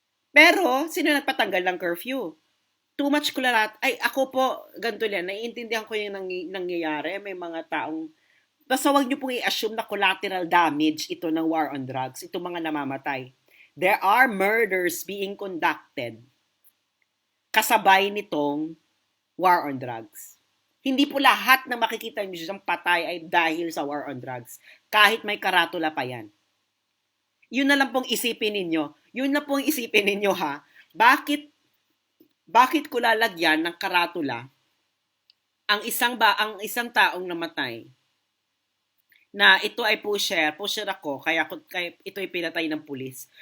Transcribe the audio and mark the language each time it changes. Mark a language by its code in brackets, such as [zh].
[tl] Pero, sino nagpatanggal ng curfew? [en] Too much [tl] kularat. Ay, ako po, ganito yan. Naiintindihan ko yung nangyayari. May mga taong basta wag niyo pong i-assume na collateral damage ito ng war on drugs, itong mga namamatay. [en] There are murders being conducted [tl] kasabay nitong [en] war on drugs. [tl] Hindi po lahat na makikita niyo siyang patay ay dahil sa war on drugs. Kahit may karatula pa yan. Yun na lang pong isipin ninyo. Yun na pong isipin ninyo ha. Bakit ko lalagyan ng karatula ang isang taong namatay na ito ay pusher ako, kaya ito ay pinatay ng pulis.